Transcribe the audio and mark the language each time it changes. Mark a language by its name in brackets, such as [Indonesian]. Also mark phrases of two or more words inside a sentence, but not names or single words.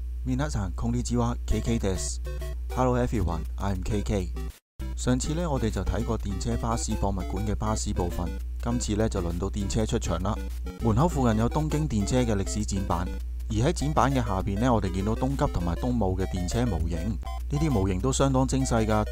[Japanese] 皆さんこんにちは KK です。 [English] Hello everyone, I'm KK。 [Cantonese] 上次呢，我哋就睇過電車巴士博物館嘅巴士部分，今次呢，就輪到電車出場啦。門口附近有東京電車嘅歷史展板，而喺展板嘅下邊呢，我哋見到東急同埋東武嘅電車模型，呢啲模型都相當精細㗎。